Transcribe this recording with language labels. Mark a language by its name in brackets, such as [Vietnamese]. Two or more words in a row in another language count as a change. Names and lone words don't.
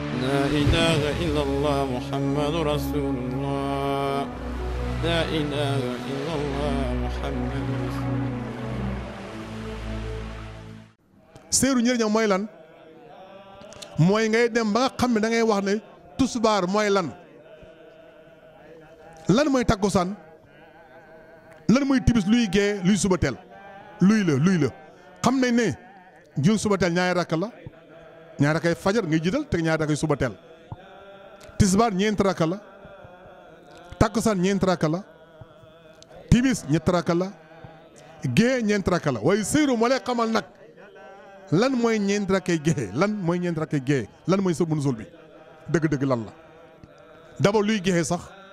[Arabic] لا إله إلا الله محمد رسول الله لا إله إلا الله محمد رسول الله. [Wolof] seeru njëriñam mooy lan mooy ngay dem ba nga xam ne da ngay wax ne tusbaar mooy lan mooy takkusaan lan mooy tibis luy gee luy suba teel luy la xam nañ ne jul suba teel ñaari rakk la ñaari rakkay fajar ngay jiital te ñaari rakkay suba teel tisbaar ñeenti rakk la takkusaan ñeenti rakk la tibis ñetti rakk la gee ñeenti rakk la waaye seeru moo lay xamal nag lan mooy ñeenti rakkay gee lan mooy ñeenti rakkay gee lan mooy [Arabic] سبب نزول [Wolof] bi dëgg-dëgg lan la d'abord luy gee sax